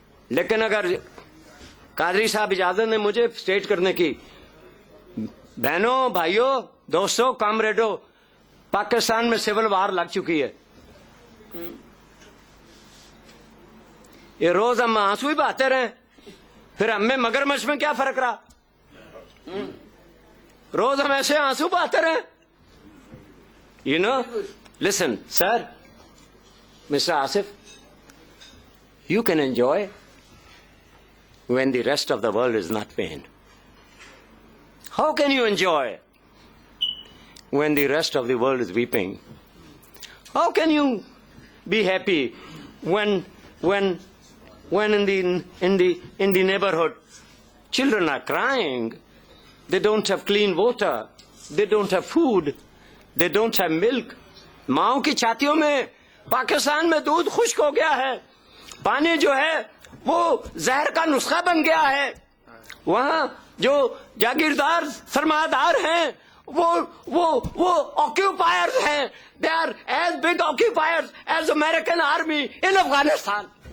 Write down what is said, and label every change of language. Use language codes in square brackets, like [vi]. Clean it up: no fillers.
[ur] لیکن اگر قادری صاحب اجازت نے مجھے اسٹیٹ کرنے کی, بہنوں بھائیوں دوستوں کامریڈوں, پاکستان میں سول وار لگ چکی ہے. یہ روز ہم آنسو ہی بہاتے رہے, پھر ہم میں مگرمچھ میں کیا فرق رہا؟ روز ہم ایسے آنسو بہاتے رہے. [en] You know, listen, sir, Mr. Asif, you can enjoy when the rest of the world is not paying. How can you enjoy when the rest of the world is weeping? How can you be happy when in the neighborhood children are crying, they don't have clean water, they don't have food, they don't have milk. [ur] ماؤں کی چھاتیوں میں پاکستان میں دودھ خشک ہو گیا ہے, پانی جو ہے وہ زہر کا نسخہ بن گیا ہے. وہاں جو جاگیردار سرمایہ دار ہیں وہ آکیوپائرز ہیں. [en] they are as big occupiers as American army in Afghanistan.